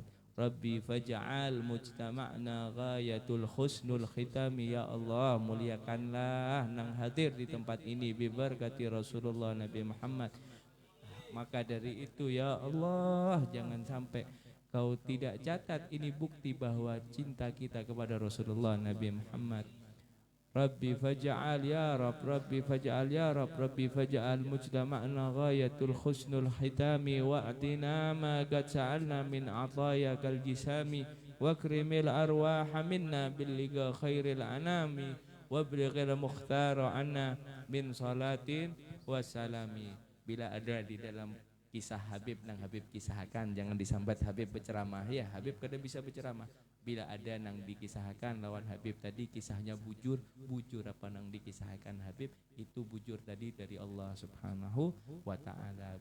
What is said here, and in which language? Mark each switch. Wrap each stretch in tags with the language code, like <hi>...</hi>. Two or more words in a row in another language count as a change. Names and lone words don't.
<ar>رب فاجعل مجتمعنا غاية حسن الختام. يا الله,</ar> <bjn>muliakanlah nang hadir di tempat ini</bjn> <ar>ببركة رسول الله</ar> <bjn>Nabi Muhammad. Maka dari itu</bjn> <ar>يا الله,</ar> <bjn>jangan sampai kau tidak catat ini bukti bahwa cinta kita kepada Rasulullah Nabi Muhammad.</bjn> <ar>رب فاجعل يا رب رب فاجعل يا رب رب فاجعل مجتمعنا غاية حسن الختام وآتنا ما قد سألنا من عطايا الجسام وأكرم الأرواح منا بلقاء خير الأنام وأبلغ المختار عنا من صلاة والسلام.</ar> <bjn>Bila ada di dalam kisah Habib nang Habib kisahkan, jangan disambat Habib berceramah ya. Habib kada bisa berceramah. Bila ada nang dikisahkan lawan Habib tadi kisahnya bujur apa nang dikisahkan Habib itu bujur tadi dari</bjn> <ar>الله سبحانه وتعالى.</ar>